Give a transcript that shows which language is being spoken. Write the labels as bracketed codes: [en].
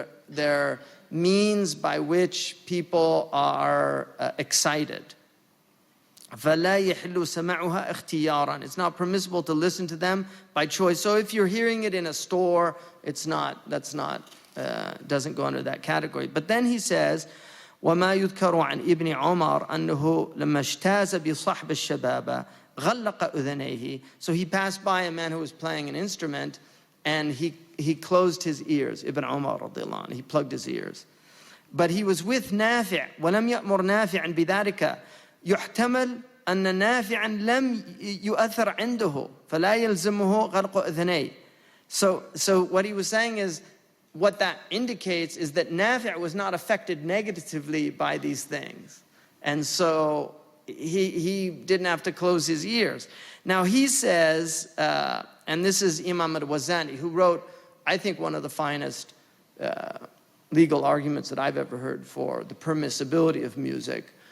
[en] They're means by which people are excited. [ar] فَلَا يَحِلُّ سَمَعُهَا اخْتِيارًا. [en] It's not permissible to listen to them by choice. So if you're hearing it in a store, doesn't go under that category. But then he says, [ar] وَمَا يُذْكَرُ عَنْ إِبْنِ عُمَرَ أَنَّهُ لَمَّا اجْتَازَ بِصَحْبِ الشَّبَابَ غَلَّقَ أُذَنَيْهِ. [en] So he passed by a man who was playing an instrument, and he closed his ears. Ibn Umar radiallahu anhu, he plugged his ears. But he was with Nafi', [ar] وَلَمْ يَأْمُرْ نَافِعًا بِذَلِكَ يحتمل أن نافعا لم يؤثر عنده فلا يلزمه غلق أذنيه. [en] So what he was saying is, what that indicates is that Nafi' was not affected negatively by these things. And so he didn't have to close his ears. Now he says, and this is Imam al-Wazani, who wrote, I think, one of the finest legal arguments that I've ever heard for the permissibility of music.